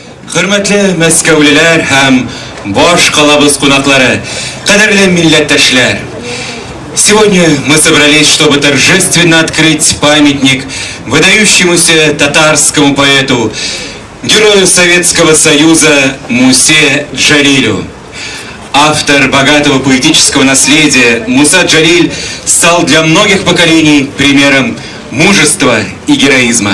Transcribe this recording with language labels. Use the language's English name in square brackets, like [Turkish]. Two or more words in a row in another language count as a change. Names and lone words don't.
[Tatar] Hürmetli Мәскәүлеләр һәм баш калабыз кунаклары, кадерле милләттәшләр! [Russian] Сегодня мы собрались, чтобы торжественно открыть памятник выдающемуся татарскому поэту, герою Советского Союза Мусе Джалилю. Автор богатого поэтического наследия Муса Джалиль стал для многих поколений примером мужества и героизма.